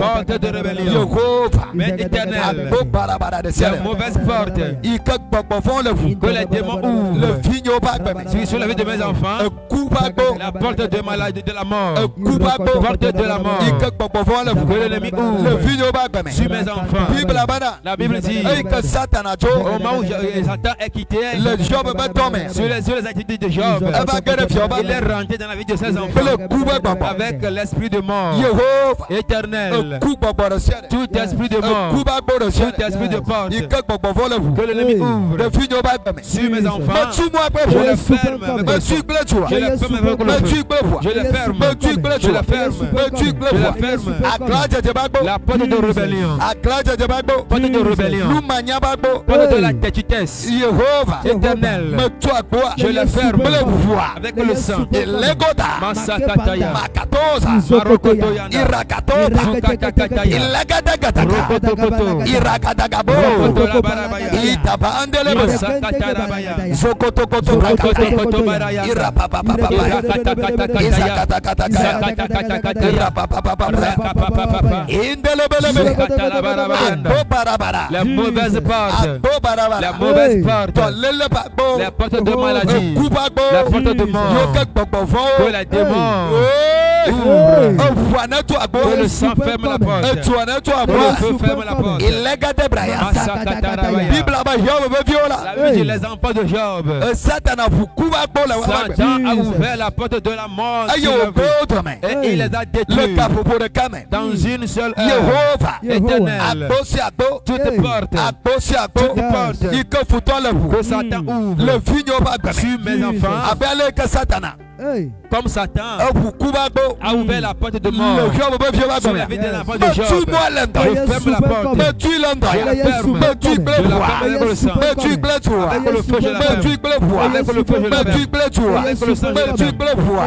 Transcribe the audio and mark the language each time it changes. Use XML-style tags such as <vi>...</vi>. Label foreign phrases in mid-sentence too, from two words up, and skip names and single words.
<fr>porte de rébellion,</fr> <ee>Yehova.</ee> <fr>mais éternel,</fr> <ee>Agbo barabara ɖe sia</ee> <fr>ces</fr> <ee>ɖe.</ee> <fr>mauvaises portes</fr> <ee>Yi ke gbɔgbɔ vɔ̃ le ʋu.</ee> <fr>que les démons</fr> <ee>Le</ee> <fr>ouvrent</fr> <ee>vinyo ƒe agbe me.</ee> <fr>sur la vie de mes enfants,</fr> <ee>Eku ƒe agbo.</ee> <fr>la porte de maladie, de la mort,</fr> <ee>Eku ƒe agbo.</ee> <fr>porte de la mort,</fr> <ee>Yi ke gbɔgbɔ vɔ̃ le</ee> <fr>que</fr> <ee>ʋu.</ee> <fr>l'ennemi</fr> <ee>Le</ee> <fr>ouvre</fr> <ee>vinyo ƒe agbe me.</ee> <fr>sur mes enfants.</fr> <ee>Bible bena.</ee> <fr>La Bible dit,</fr> <ee>Eyi ke Satana tso.</ee> <fr>au moment où Satan est quitté</fr> <ee>Le Job be tɔ me.</ee> <fr>sur les activités de Job,</fr> <ee>Eva ge ɖe fiɔ</ee> <fr>il est</fr> <ee>be.</ee> <fr>rentré dans la vie de ses</fr> <ee>Kple</ee> <fr>enfants</fr> <ee>ku be gbɔgbɔ.</ee> <fr>avec l'esprit de mort.</fr> <ee>Yehova.</ee> <fr>Éternel,</fr> <ee>Eku gbɔgbɔ ɖe sia ɖe.</ee> <fr>tout esprit de mort,</fr> <ee>Eku be agbo ɖe sia</ee> <fr>tout</fr> <ee>ɖe.</ee> <fr>esprit de porte</fr> <ee>Yi ke gbɔgbɔ vɔ̃ le</ee> <fr>que</fr> <ee>ʋu.</ee> <fr>l'ennemi</fr> <ee>Le</ee> <fr>ouvre</fr> <ee>vinyo ƒe agbe me.</ee> <fr>sur mes enfants,</fr> <ee>Metu mo agbe</ee> <fr>je le</fr> <ee>ʋu.</ee> <fr>ferme avec le</fr> <ee>Metu</ee> <fr>sang.</fr> <ee>kple tsoa.</ee> <fr>Je le ferme avec le</fr> <ee>Metu</ee> <fr>feu.</fr> <ee>kple ʋua.</ee> <fr>Je le ferme.</fr> <ee>Metu kple</ee> <fr>Je le</fr> <ee>tsoa.</ee> <fr>ferme.</fr> <ee>Metu kple</ee> <fr>Je le</fr> <ee>ʋua.</ee> <fr>ferme.</fr> <ee>Aglãdzedze ƒe agbo.</ee> <fr>La porte de rébellion,</fr> <ee>Aglãdzedze ƒe agbo.</ee> <fr>porte de rébellion,</fr> <ee>Numanya ƒe agbo.</ee> <fr>porte de la têtutesse.</fr> <ee>Yehova.</ee> <fr>Éternel,</fr> <ee>Metu agboa.</ee> <fr>je le ferme</fr> <ee>Kple ʋua.</ee> <fr>avec le sang. Ilegoda. Masakataya, Makatoza. Marokotoyana, Irakatoza. Sukatakataya, Ilegadagadaga. Rokotokoto, Irakadagabo. Rokotolabarabaya, Itaba andelebe. Masakatarabaya, Zokotokoto brakata. Rokotokotobaraya, Irapapapapa. Irakatakataya, Izakatakataka. Zakatakataya, Irapapapapa. Rakapapapa, Indelebelebe. Sukatalabarabaya.</fr> <ee>Agbo barabara.</ee> <fr>Les mauvaises portes,</fr> <ee>Agbo barabara.</ee> <fr>les mauvaises portes,</fr> <ee>Tɔlele bagbo.</ee> <fr>les portes de maladie,</fr> <ee>Eku bagbo.</ee> <fr>la porte de mort,</fr> <ee>Yoke gbɔgbɔ</ee> <fr>que</fr> <ee>vɔ̃wo.</ee> <fr>les démons Ouvrent.</fr> <ee>Eʋua ne to agbo.</ee> <fr>que le sang ferme la porte,</fr> <ee>Etua ne to</ee> <fr>que</fr> <ee>agbo.</ee> <fr>le feu ferme la porte. Ilegade braya. Masakatarabaya.</fr> <ee>Bible aba Hiob be viwo la.</ee> <fr>La vie des enfants de Job,</fr> <ee>Satana ʋuku bagbo le wɔƒe agbe.</ee> <fr>Satan a ouvert la porte de la mort</fr> <ee>Eye</ee> <fr>sur leur</fr> <ee>wògbe</ee> <fr>vie.</fr> <ee>wo dɔme.</ee> <fr>Et il les a</fr> <ee>Le</ee> <fr>détruits</fr> <ee>kaƒoƒo ɖeka me.</ee> <fr>dans une seule heure.</fr> <ee>Yehova.</ee> <fr>Éternel,</fr> <ee>Agbo si agbo.</ee> <fr>toute porte</fr> <ee>Agbo si agbo.</ee> <fr>Toute porte.</fr> <ee>Yi ke futɔ le</ee> <fr>que</fr> <ee>ʋu.</ee> <fr>Satan</fr> <ee>Le</ee> <fr>ouvre</fr> <ee>vinyo ƒe agbe</ee> <fr>sur</fr> <ee>me.</ee> <fr>mes enfants,</fr> <ee>Abe ale ke Satana</ee> <fr>comme Satan a ouvert la porte de mort sur la vie de l'enfant de Job, je ferme la porte. Je la ferme avec le sang. Avec le feu, je la ferme. Avec le feu, je la ferme. Avec le sang, je la ferme.</fr>